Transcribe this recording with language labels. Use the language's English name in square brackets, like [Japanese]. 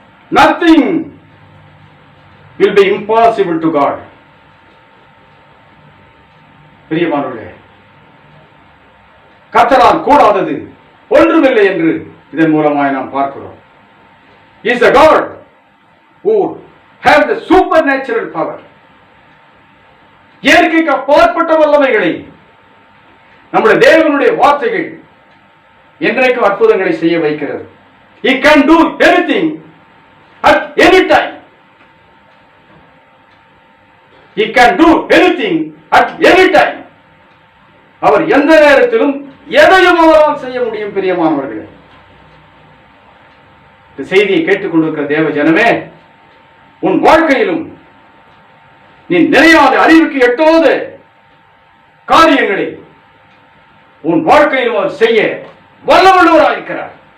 [English] nothing will be impossible to God. [Tamil] பிரியமானவர்களே, கர்த்தரால் கூடாதது ஒன்றுமில்லை என்று இதன் மூலமாய் நாம் பார்க்கிறோம். [English] He is a God who has the supernatural power. [Tamil] இயற்கைக்கு அப்பாற்பட்ட வல்லமைகளை நம்முடைய தேவனுடைய வார்த்தைகள் என்றைக்கும் அற்புதங்களை செய்ய வைக்கிறது. [English] He can do anything at any time. He can do anything at any time. [Tamil] அவர் எந்த நேரத்திலும் எதையும் அவரால் செய்ய முடியும். பிரியமானவர்களே, இந்த செய்தியை கேட்டுக்கொண்டிருக்கிற தேவ ஜனமே, உன் வாழ்க்கையிலும் நீ நினையாத, அறிவுக்கு எட்டாத காரியங்களை உன் வாழ்க்கையிலும் அவர் செய்ய வல்லவல்லவராயிருக்கிறார்.